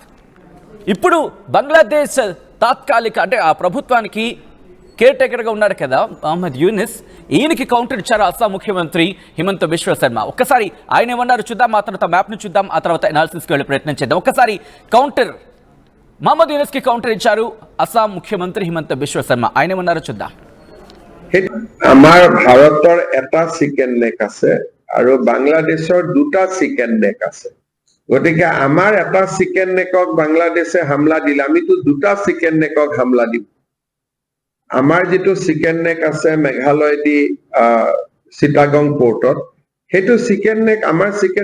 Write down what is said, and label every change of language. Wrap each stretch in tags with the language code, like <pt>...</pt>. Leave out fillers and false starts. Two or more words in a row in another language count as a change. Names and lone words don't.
<te>ఇప్పుడు బంగ్లాదేశ్ తాత్కాలిక అంటే ఆ ప్రభుత్వానికి కేర్ టేకర్గా ఉన్నాడు కదా మహమ్మద్ యూనస్, ఈయనకి కౌంటర్ ఇచ్చారు అస్సాం ముఖ్యమంత్రి హిమంత బిశ్వ శర్మ. ఒక్కసారి ఆయన ఏమన్నారు చూద్దాం, ఆ తర్వాత మ్యాప్ను చూద్దాం, ఆ తర్వాత ఎనాలిసిస్కి వెళ్ళే ప్రయత్నం చేద్దాం. ఒక్కసారి కౌంటర్ మహమ్మద్ యూనస్కి కౌంటర్ ఇచ్చారు అస్సాం ముఖ్యమంత్రి హిమంత బిశ్వ శర్మ. ఆయన ఏమన్నారో చూద్దాం.</te> <as>আমাৰ ভাৰতৰ এটা</as> <en>chicken neck</en> <as>আছে আৰু বাংলাদেশৰ 2টা</as> <en>chicken neck</en> <as>আছে. গতিকে আমাৰ এটা</as> <en>chicken neckক</en> <as>বাংলাদেশে হামলা দিলে আমিতো দুটা</as> <en>chicken neckক</en> <as>হামলা দিম আমাৰ যেটো</as> <en>chicken neck</en> <as>আছে মেঘালয়দি চিটাগং পোৰ্টত হেতু</as> <en>chicken neck</en> <as>আমাৰ চিকেন</as>